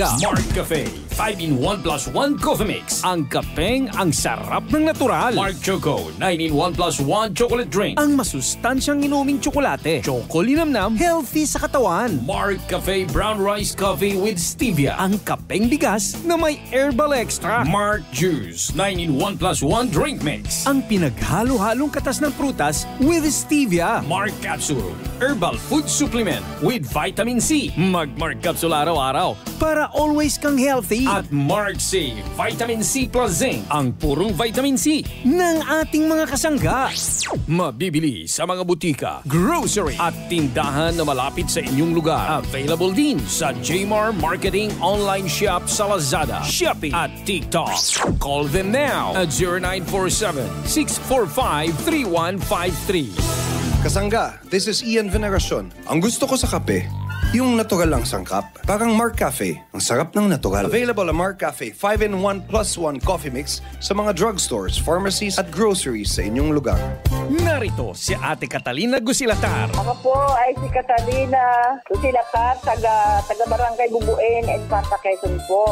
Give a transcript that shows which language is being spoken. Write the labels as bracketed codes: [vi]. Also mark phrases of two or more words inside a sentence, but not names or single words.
[en] Mark Cafe 5-in-1 plus 1 Coffee Mix. [tl] Ang kapeng ang sarap ng natural. [en] Mark Choco 9-in-1 plus 1 Chocolate Drink. [tl] Ang masustansyang inuming tsokolate. Choco linamnam, healthy sa katawan. Mark Cafe [en] Brown Rice Coffee with Stevia. [tl] Ang kapeng bigas na may herbal extract. [en] Mark Juice 9-in-1 plus 1 Drink Mix. [tl] Ang halo-halong katas ng prutas [en] with stevia. Mark Capsule, herbal food supplement with vitamin C. [tl] Mag-Mark Capsule araw-araw para always kang healthy. At Mark C, [en] vitamin C plus zinc, [tl] ang purong vitamin C ng ating mga kasangga. Mabibili sa mga butika, grocery at tindahan na malapit sa inyong lugar. Available din sa Jmar Marketing Online Shop sa Lazada, Shopee at TikTok. [en] Call them now at 0947-645-3153. Kasangga, this is Ian Veneracion. [tl] Ang gusto ko sa kape, yung natural lang sangkap. Parang Mark Cafe, ang sarap ng natural. Available ang Mark Cafe 5-in-1 plus 1 coffee mix sa mga drugstores, pharmacies at groceries sa inyong lugar. Narito si Ate Catalina Gusilatar. Ako po ay si Catalina Gusilatar, taga Barangay Bubuin, Infanta, Quezon po.